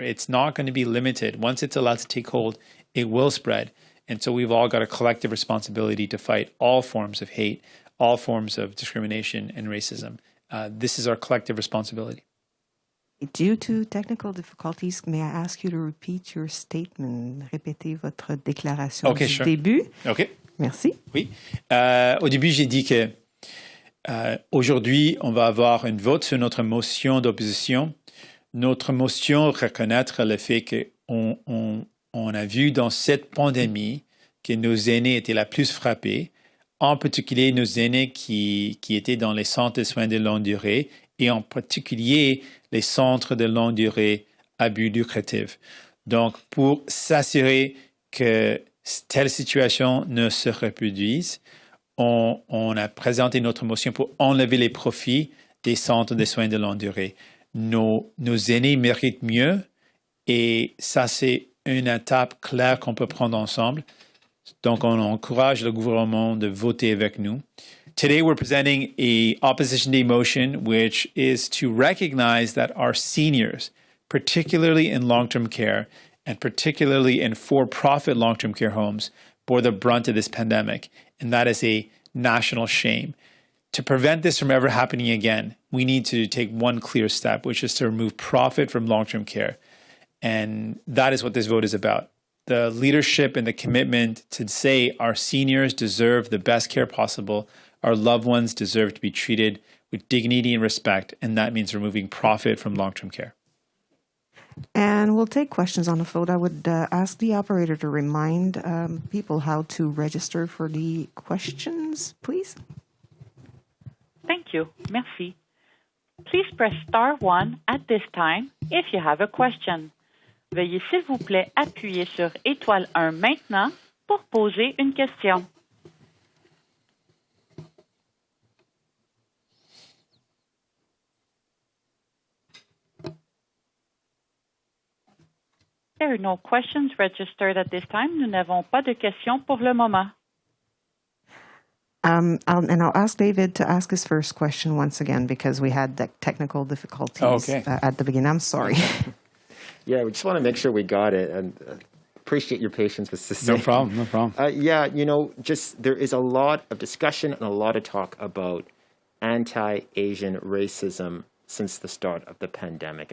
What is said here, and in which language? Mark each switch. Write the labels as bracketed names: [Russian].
[English] It's not going to be limited. Once it's allowed to take hold, it will spread. And so we've all got a collective responsibility to fight all forms of hate, all forms of discrimination and racism. This is our collective responsibility. Due to technical difficulties, may I ask you to repeat your statement? [French] Répétez votre déclaration du début. OK. Merci. Oui. Au début, j'ai dit que aujourd'hui, on va avoir un vote sur notre motion d'opposition. Notre motion reconnaître le fait qu'on a vu dans cette pandémie que nos aînés étaient la plus frappés, en particulier nos aînés qui étaient dans les centres de soins de longue durée et en particulier les centres de longue durée à but lucratif. Donc, pour s'assurer que telle situation ne se reproduise, on a présenté notre motion pour enlever les profits des centres de soins de longue durée. Nos aînés méritent mieux et ça, c'est une étape claire qu'on peut prendre ensemble. Donc, on encourage le gouvernement de voter avec nous. [English] Today, we're presenting a Opposition Day motion, which is to recognize that our seniors, particularly in long-term care and particularly in for-profit long-term care homes, bore the brunt of this pandemic. And that is a national shame. To prevent this from ever happening again, we need to take one clear step, which is to remove profit from long-term care. And that is what this vote is about. The leadership and the commitment to say our seniors deserve the best care possible, our loved ones deserve to be treated with dignity and respect, and that means removing profit from long-term care. And we'll take questions on the phone. I would ask the operator to remind people how to register for the questions, please. Thank you. [French] Merci. [English] Please press star 1 at this time if you have a question. [French] Veuillez s'il vous plaît appuyer sur étoile 1 maintenant pour poser une question. [English] There are no questions registered at this time. [French] Nous n'avons pas de questions pour le moment. [English] I'll ask David to ask his first question once again because we had technical difficulties at the beginning. I'm sorry. Yeah, we just want to make sure we got it, and appreciate your patience with the No problem, no problem. Yeah, just there is a lot of discussion and a lot of talk about anti-Asian racism since the start of the pandemic.